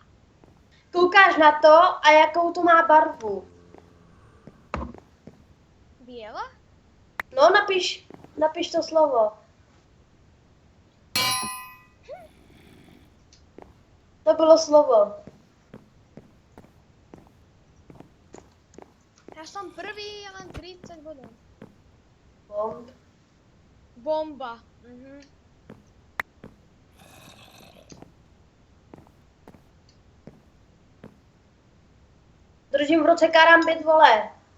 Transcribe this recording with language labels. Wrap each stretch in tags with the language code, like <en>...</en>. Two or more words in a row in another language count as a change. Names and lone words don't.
<cs>Koukáš na to a jakou to má barvu.</cs> <sk>Biela?</sk> <cs>No, napiš to slovo. To bylo slovo.</cs> <sk>Ja som prvý, ja mám 30 bodov. Bomb. Bomba.</sk> <cs>Držím v ruce karambit, vole.</cs>